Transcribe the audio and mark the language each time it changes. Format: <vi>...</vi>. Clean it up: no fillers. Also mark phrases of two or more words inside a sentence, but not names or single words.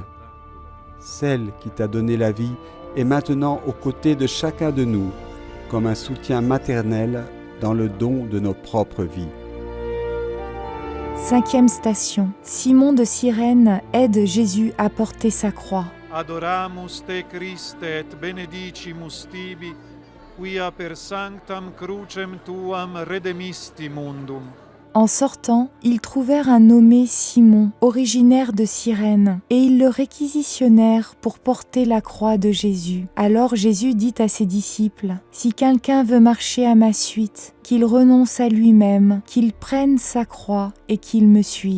<fr>Celle qui t'a donné la vie est maintenant aux côtés de chacun de nous, comme un soutien maternel dans le don de nos propres vies. Cinquième station. Simon de Cyrène aide Jésus à porter sa croix.</fr> <la>Adoramus te Christe et benedicimus tibi, quia per sanctam crucem tuam redemisti mundum.</la> <fr>En sortant, ils trouvèrent un nommé Simon, originaire de Cyrène, et ils le réquisitionnèrent pour porter la croix de Jésus. Alors Jésus dit à ses disciples, « Si quelqu'un veut marcher à ma suite, qu'il renonce à lui-même, qu'il prenne sa croix et qu'il me suive.</fr>